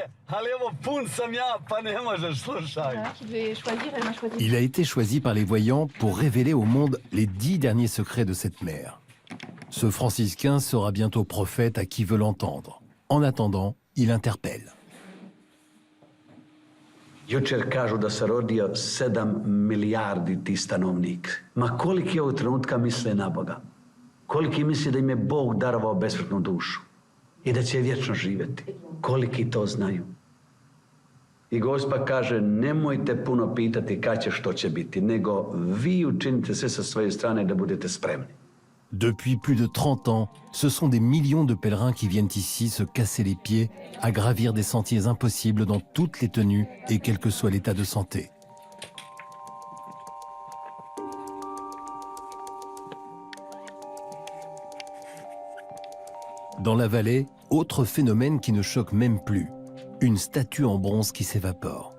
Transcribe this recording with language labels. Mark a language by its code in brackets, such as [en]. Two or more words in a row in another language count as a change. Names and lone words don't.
[fr] Il a été choisi par les voyants pour révéler au monde les 10 derniers secrets de cette mère. Ce franciscain sera bientôt prophète à qui veut l'entendre. En attendant, il interpelle. [hr] Jučer kažu da se rodio 7 milijardi ti stanovnik. Ma koliki ovog trenutka misle na Boga? Koliki misle da im je Bog darovao besmrtnu dušu i da će vječno živjeti? Koliki to znaju? I Gospa kaže, nemojte puno pitati kad će, što će biti, nego vi učinite sve sa svoje strane da budete spremni. [fr] Depuis plus de 30 ans, ce sont des millions de pèlerins qui viennent ici se casser les pieds à gravir des sentiers impossibles dans toutes les tenues et quel que soit l'état de santé. Dans la vallée, autre phénomène qui ne choque même plus, une statue en bronze qui s'évapore.